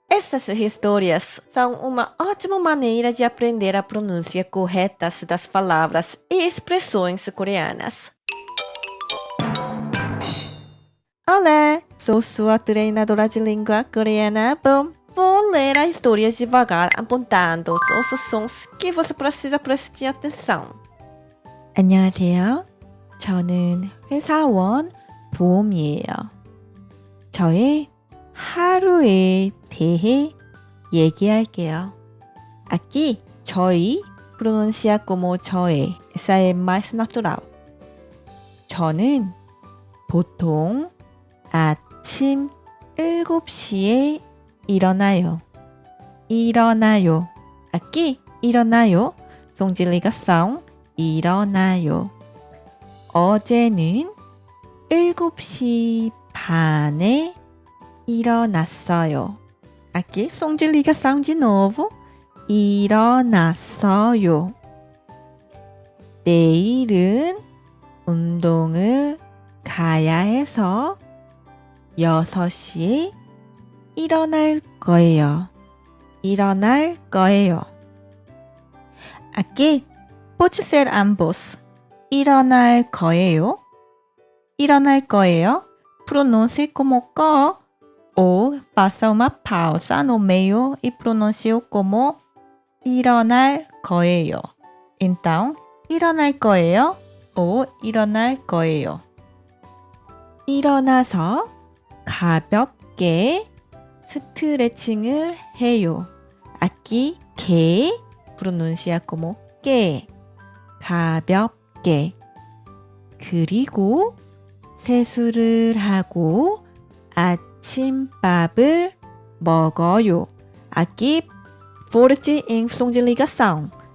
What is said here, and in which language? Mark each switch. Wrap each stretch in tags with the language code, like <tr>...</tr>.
<pt>Essas histórias são uma ótima maneira de aprender a pronúncia correta das palavras e expressões coreanas. Olá, sou sua treinadora de língua coreana. Bom, vou ler a história devagar, apontando os sons que você precisa prestar atenção.</pt> <ko>안녕하세요. 저는 회사원 보험이에요. 저의 하루에 대해 얘기할게요.</ko> <pt>Aqui,</pt> <ko>저희</ko> <pt>pronuncia como</pt> <ko>저의.</ko> <pt>Essa é mais natural.</pt> <ko>저는 보통 아침 7시에 일어나요. 일어나요.</ko> <pt>Aqui,</pt> <ko>일어나요.</ko> <pt>Som de ligação.</pt> <ko>일어나요. 어제는 7시 반에 일어났어요.</ko> <pt>Aqui, som de ligação de novo.</pt> <ko>일어났어요. 내일은 운동을 가야 해서 6시에 일어날 거예요. 일어날 거예요.</ko> <pt>Aqui, pode ser ambos.</pt> <ko>일어날 거예요. 일어날 거예요.</ko> <pt>Pronuncie como co ou passa uma pausa no meio e pronuncia como</pt> <ko>일어날 거예요.</ko> <pt>Então,</pt> <ko>일어날 거예요</ko> <pt>ou</pt> <ko>일어날 거예요. 일어나서 가볍게 스트레칭을 해요.</ko> <pt>Aqui, que pronuncia como que.</pt> <ko>가볍게. 그리고 세수를 하고 아침밥을 먹어요.</ko> <pt>Aqui, forte em som de ligação.</pt>